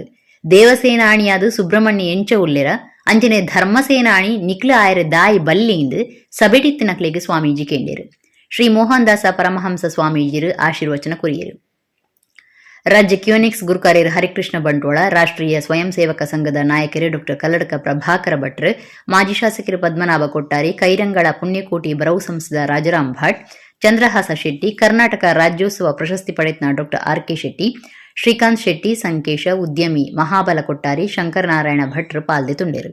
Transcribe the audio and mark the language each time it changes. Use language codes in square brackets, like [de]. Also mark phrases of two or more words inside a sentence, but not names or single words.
[tcy] ದೇವಸೇನಾಣಿಯಾದ ಸುಬ್ರಹ್ಮಣ್ಯ ಎಂಚ ಉಲ್ಲೆರ ಅಂಚನೆ ಧರ್ಮಸೇನಾಣಿ ನಿಕ್ಲ ಆಯರ ದಾಯಿ ಬಲ್ಲಿಂದು ಸಬೆಟಿತ್ತಿನಕ್ಲೆಗೆ ಸ್ವಾಮೀಜಿ ಕೇಂಡೇರು. ಶ್ರೀ ಮೋಹನ್ ದಾಸ ಪರಮಹಂಸ ಸ್ವಾಮೀಜಿರು ಆಶೀರ್ವಚನ ಕೊರಿಯರು. ರಾಜ್ಯ ಕ್ಯೂನಿಕ್ಸ್ ಗುರುಕಾರ್ಯರು ಹರಿಕೃಷ್ಣ ಬಂಟ್ವಾಳ, ರಾಷ್ಟ್ರೀಯ ಸ್ವಯಂ ಸೇವಕ ಸಂಘದ ನಾಯಕರು ಡಾ ಕಲ್ಲಡಕ ಪ್ರಭಾಕರ ಭಟ್ರು, ಮಾಜಿ ಶಾಸಕರು ಪದ್ಮನಾಭ ಕೊಟ್ಟಾರಿ, ಕೈರಂಗಳ ಪುಣ್ಯಕೋಟಿ ಬರವು ಸಂಸದ ರಾಜಾರಾಮ್ ಭಟ್, ಚಂದ್ರಹಾಸ ಶೆಟ್ಟಿ, ಕರ್ನಾಟಕ ರಾಜ್ಯೋತ್ಸವ ಪ್ರಶಸ್ತಿ ಪಡೆದ ಡಾ ಆರ್.ಕೆ. ಶೆಟ್ಟಿ, ಶ್ರೀಕಾಂತ್ ಶೆಟ್ಟಿ, ಸಂಕೇಶ, ಉದ್ಯಮಿ ಮಹಾಬಲ ಕೊಟ್ಟಾರಿ, ಶಂಕರನಾರಾಯಣ ಭಟ್ರು ಪಾಲ್ದೆ ತುಂಡೇರು.